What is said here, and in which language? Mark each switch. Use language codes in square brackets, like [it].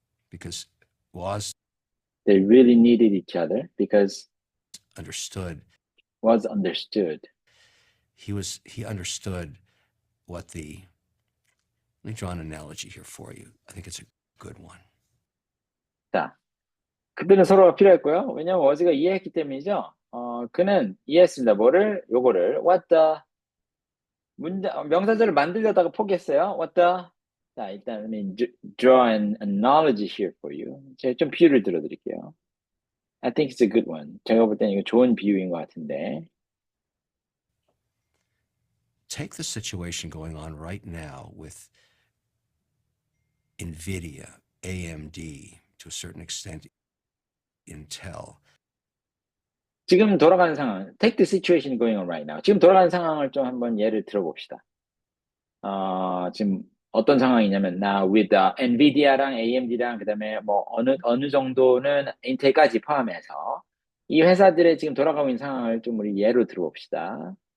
[en] Because Woz They really needed each other because understood. was understood. He understood what the. Let me draw an analogy here for you. I think it's a good one. [ko] 자, 그들은 서로가 필요했고요. 왜냐면 워즈가 이해했기 때문이죠. 그는 이해했습니다. 요거를 [en] what the [ko] 명사절을 만들려다가 포기했어요. [en] What the [ko] 자, 일단 [en] draw an analogy here for you. [ko] 제가 좀 비유를 들어드릴게요. [en] I think it's a good one. [ko] 제가 볼 때는 이거 좋은 비유인 것 같은데. [en] Take the situation going on right now with NVIDIA, AMD, to a certain extent Intel. [ko] 지금 돌아가는 상황, [en] take the situation going on right now. [ko] 지금 돌아가는 상황을 좀 한번 예를 들어봅시다. 지금 어떤 상황이냐면, now with NVIDIA랑 AMD랑 그다음에 뭐 어느 정도는 인텔까지 포함해서 이 회사들의 지금 돌아가고 있는 상황을 좀 우리 예로 들어봅시다.